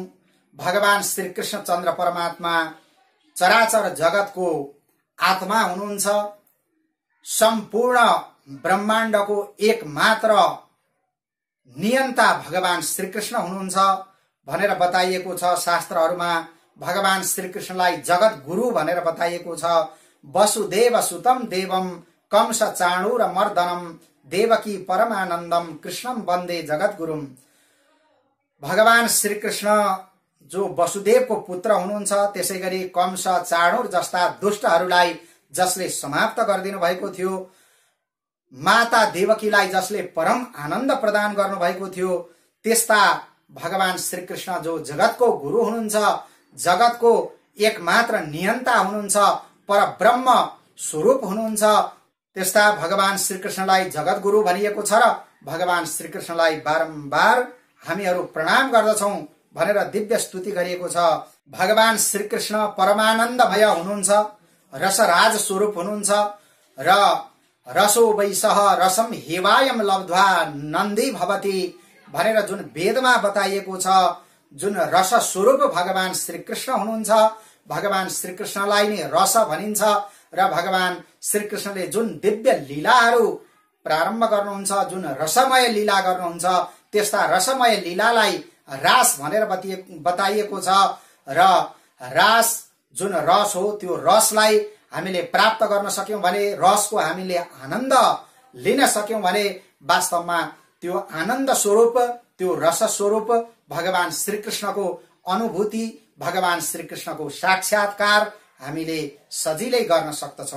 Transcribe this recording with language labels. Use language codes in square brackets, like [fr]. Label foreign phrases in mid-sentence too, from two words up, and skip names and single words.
[ne] भगवान श्रीकृष्ण चन्द्र परमात्मा चराचर जगतको आत्मा हुनुहुन्छ, सम्पूर्ण ब्रह्माण्डको एक मात्र नियन्ता भगवान श्रीकृष्ण हुनुहुन्छ भनेर बताइएको छ। शास्त्रहरूमा भगवान श्रीकृष्णलाई जगत गुरु भनेर बताइएको छ। [sa] वसुदेव सुतम देवम कंस चाणूर मर्दनम देवकी परमानन्दम कृष्णम वन्दे जगत गुरुम। [ne] भगवान श्रीकृष्ण जो वसुदेवको पुत्र हुनुहुन्छ, त्यसै गरी कंस चाणूर जस्ता दुष्टहरूलाई जसले समाप्त गरिदिनु भएको थियो, माता देवकीलाई जसले परम आनन्द प्रदान गर्नुभएको थियो, त्यस्ता भगवान श्रीकृष्ण जो जगतको गुरु हुनुहुन्छ, जगतको एकमात्र नियन्ता हुनुहुन्छ, परब्रह्म स्वरूप हुनुहुन्छ, त्यस्ता भगवान श्रीकृष्णलाई जगत गुरु भनिएको छ र भगवान श्रीकृष्णलाई बारम्बार हामीहरू प्रणाम गर्दछौं भनेर दिव्य स्तुति गरिएको छ। भगवान श्रीकृष्ण परमानन्दमय हुनुहुन्छ, रसराज स्वरूप हुनुहुन्छ र [sa] रसो वैसह रसम हेवायम लब्ध्वा नन्दी भवति [ne] भनेर जुन वेदमा बताइएको छ, जुन रस स्वरूप भगवान श्रीकृष्ण हुनुहुन्छ, भगवान श्रीकृष्णलाई नै रस भनिन्छ र भगवान श्रीकृष्णले जुन दिव्य लीलाहरू प्रारम्भ गर्नुहुन्छ, जुन रसमय लीला गर्नुहुन्छ, त्यस्ता रसमय लीलालाई रास भनेर बताइएको छ र रास जुन रस हो, त्यो रसलाई हामीले प्राप्त गर्न सक्यौं भने, रसको हामीले आनन्द लिन सक्यौं भने वास्तवमा त्यो आनन्द स्वरूप, त्यो रस स्वरूप भगवान श्रीकृष्णको अनुभूति, भगवान श्रीकृष्णको साक्षात्कार हामीले सजिलै गर्न सक्दछौं।